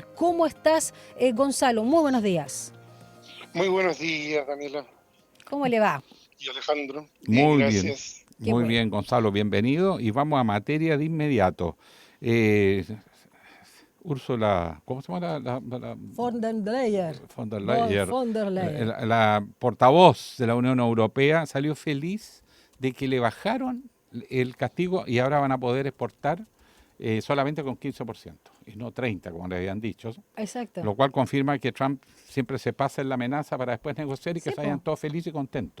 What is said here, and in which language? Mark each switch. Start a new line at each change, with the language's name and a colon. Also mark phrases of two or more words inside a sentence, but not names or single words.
Spanish: ¿Cómo estás, Gonzalo? Muy buenos días. Muy buenos días, Daniela. ¿Cómo le va? Y Alejandro. Muy gracias. Bien. Muy bien, Gonzalo, bienvenido. Y vamos a materia de inmediato. Úrsula, ¿cómo se llama la von der Leyen. Von der Leyen. La portavoz de la Unión Europea salió feliz de que le bajaron el castigo y ahora van a poder exportar solamente con 15% y no 30%, como le habían dicho. Exacto. Lo cual confirma que Trump siempre se pasa en la amenaza para después negociar y que se vayan todos felices y contentos.